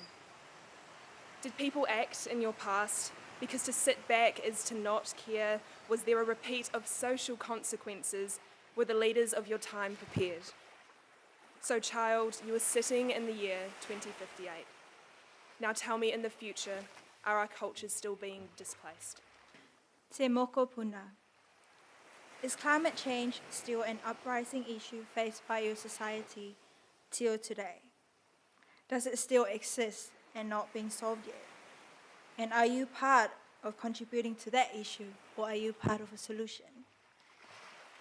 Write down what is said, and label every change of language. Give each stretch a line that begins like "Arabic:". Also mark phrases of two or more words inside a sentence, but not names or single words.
English: Did people act in your past because to sit back is to not care? Was there a repeat of social consequences? Were the leaders of your time prepared? So child, you are sitting in the year 2058. Now tell me, in the future, are our cultures still being displaced?
Māori: Te moko puna.
English: Is climate change still an uprising issue faced by your society till today? Does it still exist and not being solved yet? And are you part of contributing to that issue, or are you part of a solution?